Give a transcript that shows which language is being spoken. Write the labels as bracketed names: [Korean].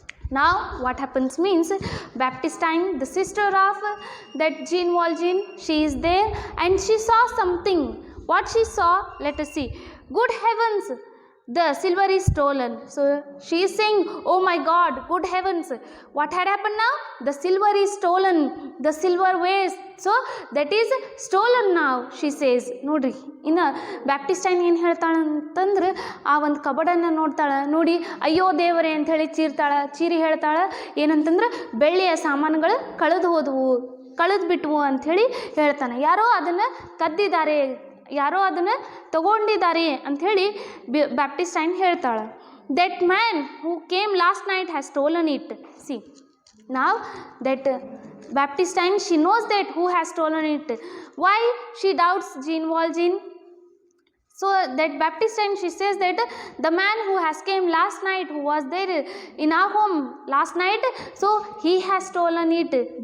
[English] Now what happens means Baptistine, the sister of that Jean Valjean, she is there and she saw something. What she saw, let us see. Good heavens, the silver is stolen. So she is saying, oh my God, good heavens, what had happened now? The silver is stolen, the silverware, so that is stolen now, she says. [Kannada] ನೋಡ್ರಿ, ಇನ್ನು ಬ್ಯಾಪ್ಟಿಸ್ಟೈನ್ ಏನು ಹೇಳ್ತಾಳಂತಂದ್ರೆ ಆ ಒಂದು ಕಬಡನ್ನು ನೋಡ್ತಾಳೆ, ನೋಡಿ ಅಯ್ಯೋ ದೇವರೇ ಅಂಥೇಳಿ ಚೀರಿ ಹೇಳ್ತಾಳೆ ಏನಂತಂದ್ರೆ ಬೆಳ್ಳಿಯ ಸಾಮಾನುಗಳು ಕಳೆದು ಬಿಟ್ವು ಅಂಥೇಳಿ ಹೇಳ್ತಾನೆ. ಯಾರೋ ಅದನ್ನು ಕದ್ದಿದ್ದಾರೆ, ಯಾರೋ ಅದನ್ನು ತಗೊಂಡಿದ್ದಾರೆ ಅಂಥೇಳಿ ಬ್ಯಾಪ್ಟಿಸ್ಟೈನ್ ಹೇಳ್ತಾಳೆ. [English] That man who came last night has stolen it. See now that Baptistine, she knows that who has stolen it. Why she doubts Jean Valjean? So that Baptistine, she says that the man who has came last night, who was there in our home last night, so he has stolen it.